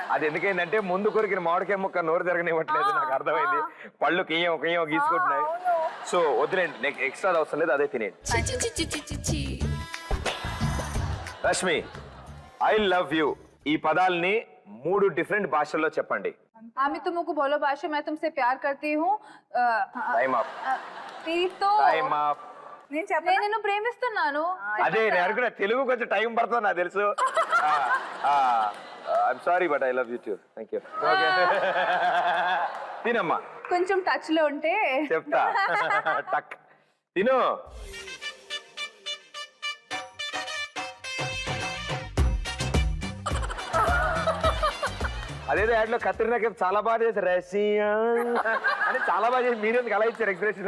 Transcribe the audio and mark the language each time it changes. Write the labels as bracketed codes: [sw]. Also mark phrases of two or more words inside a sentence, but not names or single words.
[te] అది ఎందుకైందంటే ముందు కొరికిన మామిడికాయ ముక్క నోరు తిరగనివ్వట్లేదు, నాకు అర్థమైంది. పళ్ళు కియ్యం గీసుకుంటున్నాయి. సో వదిలేండి, [en] next extra [te] అవసరం లేదు, అదే తినేయండి. రష్మి, [en] I love you [te] ఈ పదాల్ని 3 డిఫరెంట్ భాషల్లో చెప్పండి. [hi] आमी तुमको बोलो भाषा, मैं तुमसे प्यार करती हूँ. [en] Time up. Time up. [te] నేను నిన్ను ప్రేమిస్తున్నాను. అదే నేను కూడా తెలుగు కొంచెం టైం పడుతుంది నాకు తెలుసు. [en] I'm sorry but I love you too. Thank you. [te] తినమ్మా. కొంచెం టచ్ లో ఉంటే చెప్తా. టక్ తిను. అదేదో యాడ్ లో కత్రినా కైఫ్ చాలా బాగా చేశారు, రష్యా అని చాలా బాగా చేసి మీరు ఎందుకు అలా ఇచ్చారు ఎక్స్ప్రెషన్?